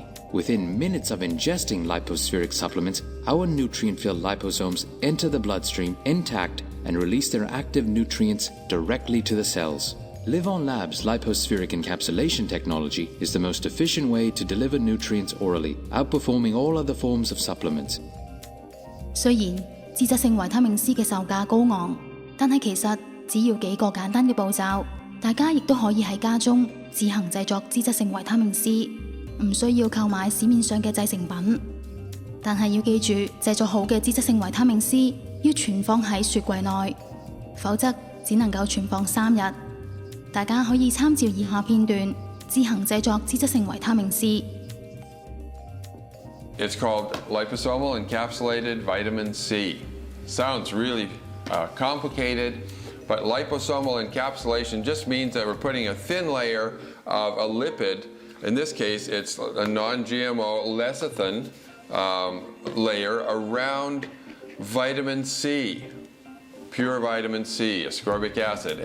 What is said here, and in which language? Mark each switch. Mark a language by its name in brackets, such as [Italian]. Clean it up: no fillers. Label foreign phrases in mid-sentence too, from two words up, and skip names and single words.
[English] Within minutes of ingesting Lipo-Spheric supplements, our nutrient-filled liposomes enter the bloodstream intact and release their active nutrients directly to the cells. Livon Labs' Lipo-Spheric encapsulation technology is the most efficient way to deliver nutrients orally, outperforming all other forms of supplements. [Cantonese] 雖然脂質性維他命 C 嘅售價高昂，但係其實只要幾個簡單嘅步驟，大家亦都可以喺家中自行製作脂質性維他命 C， 唔需要購買市面上嘅製成品。但係要記住，製作好嘅脂質性維他命 C 要存放喺雪櫃內，否則只能夠存放3日。大家可以參照以下片段，自行製作脂質性維他命 C。 [English] It's called Liposomal Encapsulated Vitamin C. Sounds really complicated, but liposomal encapsulation just means that we're putting a thin layer of a lipid. In this case, it's a non-GMO lecithin layer around vitamin C, pure vitamin C, ascorbic acid.